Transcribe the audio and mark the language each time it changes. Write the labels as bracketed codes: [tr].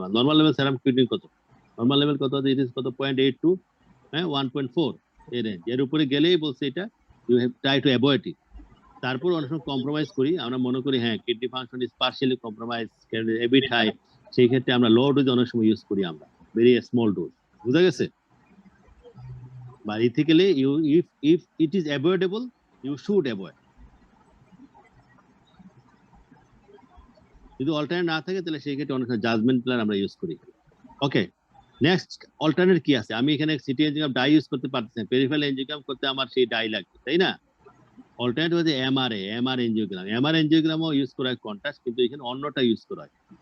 [bn] Normal level সেরাম creatine কত? Normal level কত? [en] it is [bn] কত? 0.82, হ্যাঁ 1.4 এর রেঞ্জ। এর উপরে গেলেই বলছে এটা [en] You have try to avoid it. [bn] তারপর অনেক সময় কম্প্রোমাইজ করি, আমরা মনে করি হ্যাঁ [en] kidney function is partially compromise, [bn] এবিট high, সেই ক্ষেত্রে আমরা লো ডোজ অনেক সময় ইউজ করি, আমরা ভেরি স্মল ডোজ। বুঝা গেছে? [en] বা ethically if it is avoidable you should avoid. [bn] যদি অল্টারনেট না থাকে তাহলে সেই ক্ষেত্রে অনেক সময় জাজমেন্ট প্ল্যান আমরা ইউজ করি। ওকে, নেক্সট অল্টারনেট কি আছে? আমি এখানে সিটি এনজিওগ্রাম ডাই ইউজ করতে পারতেছি না, পেরিফেরাল এনজিওগ্রাম করতে আমার সেই ডাই লাগবে, তাই না? অল্টারনেট হচ্ছে এমআর এনজিওগ্রাম। এমআর এনজিওগ্রামও ইউজ করা হয় কন্ট্রাস্ট, কিন্তু এখানে অন্যটা ইউজ করা হয়।